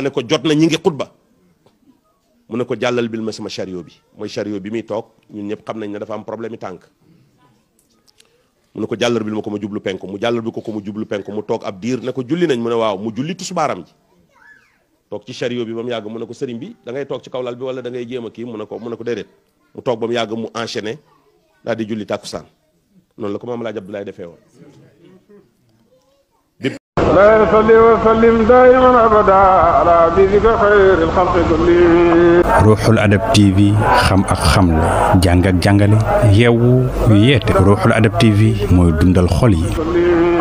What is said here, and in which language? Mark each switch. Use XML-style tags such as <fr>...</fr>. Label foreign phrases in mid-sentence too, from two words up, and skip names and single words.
<wo>ne ko jot na ñi ngi xutba mu ne ko jàllal bil ma sama chariot bi mooy chariot bi muy toog ñun ñëpp xam nañ ne dafa am problème yi tànk mu ne ko jàllar bil ma ko ma jublu penku mu jàllar bi ko mu jublu penku mu toog ab diir ne ko julli nañ mu ne waaw mu julli tusbaaram ji toog ci chariot bi ba mu yàgg mu ne ko sëriñ bi da ngay toog ci kaw lal bi wala da ngay jéem a kii mu ne ko déedéet mu toog ba mu yàgg mu enchaîné daal di julli tàkkusaan noonu la ko maam Alaaji Abdoulaye defee woon.</wo> <ar>لا يصلي وسلم دائما ابدا على حبيبك خير الخلق كلهم.</ar> <wo>Ruuxul Adab TV xam ak xamle jàng ak jàngale yeewu yeete Ruuxul Adab TV mooy dundal xol yi.</wo>